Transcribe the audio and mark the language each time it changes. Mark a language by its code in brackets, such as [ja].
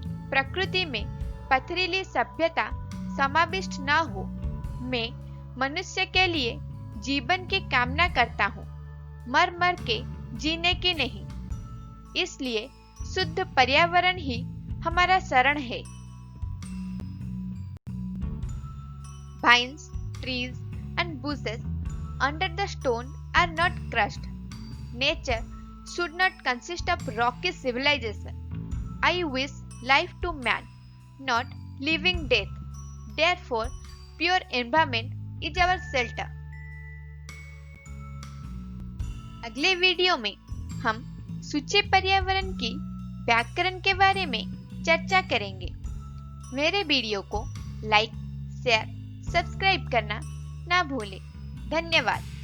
[hi] प्रकृति में पथरीली सभ्यता समाविष्ट न हो। मैं मनुष्य के लिए जीवन की कामना करता हूँ, मर मर के जीने की नहीं। इसलिए शुद्ध पर्यावरण ही हमारा शरण है। [en] Vines, trees and bushes under the stone are not crushed. Nature should not consist of rocky civilization. I wish life to man, not living death. Therefore, pure environment is our shelter. [hi] अगले video में हम सूचे पर्यावरण की व्याकरण के बारे में चर्चा करेंगे। मेरे वीडियो को लाइक, शेयर, सब्सक्राइब करना ना भूलें। धन्यवाद।